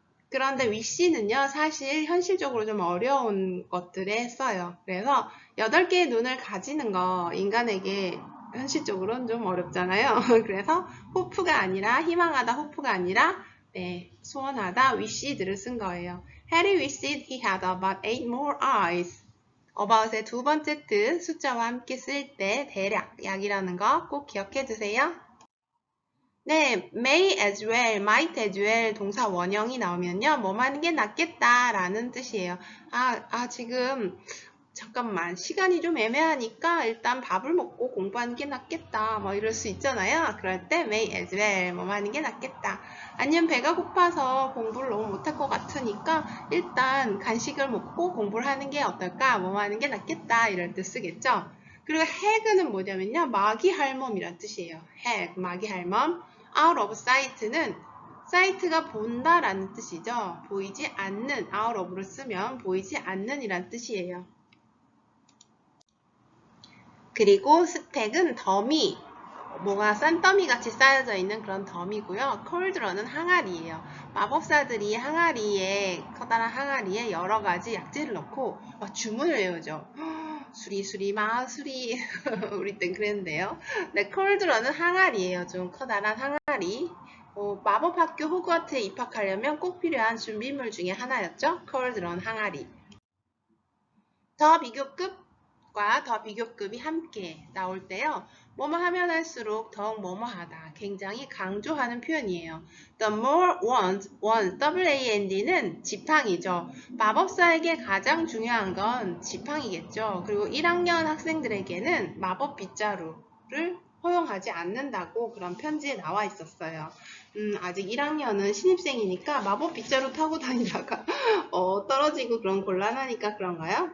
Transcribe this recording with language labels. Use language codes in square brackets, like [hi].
[ko] 그런데 위시는요, 사실 현실적으로 좀 어려운 것들을 했어요. 그래서 8개의 눈을 가지는 거 인간에게 현실적으로는 좀 어렵잖아요. 그래서 호프가 아니라 희망하다 호프가 아니라 네, 소원하다 wished를 쓴 거예요. [en] Harry wished he had about 8 more eyes. [ko] about의 두 번째 뜻 숫자와 함께 쓸 때 대략, 약이라는 거 꼭 기억해 두세요. 네, may as well, might as well 동사 원형이 나오면요. 뭐 하는 게 낫겠다 라는 뜻이에요. 지금 잠깐만 시간이 좀 애매하니까 일단 밥을 먹고 공부하는 게 낫겠다 뭐 이럴 수 있잖아요. 그럴 때 may as well 뭐 하는 게 낫겠다. 아니면 배가 고파서 공부를 너무 못할 것 같으니까 일단 간식을 먹고 공부를 하는 게 어떨까 뭐 하는 게 낫겠다 이럴 때 쓰겠죠. 그리고 hag는 뭐냐면요. 마귀할멈이란 뜻이에요. hag, 마귀할멈. out of sight는 sight가 본다라는 뜻이죠. 보이지 않는, out of를 쓰면 보이지 않는 이란 뜻이에요. 그리고 스택은 더미, 뭐가 싼더미 같이 쌓여져 있는 그런 덤이고요. 콜드런은 항아리예요. 마법사들이 커다란 항아리에 여러 가지 약재를 넣고 주문을 외우죠. 수리 마수리 우리 땐 그랬는데요. 네, 콜드런은 항아리예요. 좀 커다란 항아리. 마법학교 호그와트에 입학하려면 꼭 필요한 준비물 중에 하나였죠. 콜드런 항아리. 더 비교급 비교급과 더 비교급이 함께 나올 때요. 뭐뭐 하면 할수록 더욱 뭐뭐 하다. 굉장히 강조하는 표현이에요. [en] The more ones, [ko] WAND는 지팡이죠. 마법사에게 가장 중요한 건 지팡이겠죠. 그리고 1학년 학생들에게는 마법 빗자루를 허용하지 않는다고 그런 편지에 나와 있었어요. 아직 1학년은 신입생이니까 마법 빗자루 타고 다니다가 떨어지고 그런 곤란하니까 그런가요?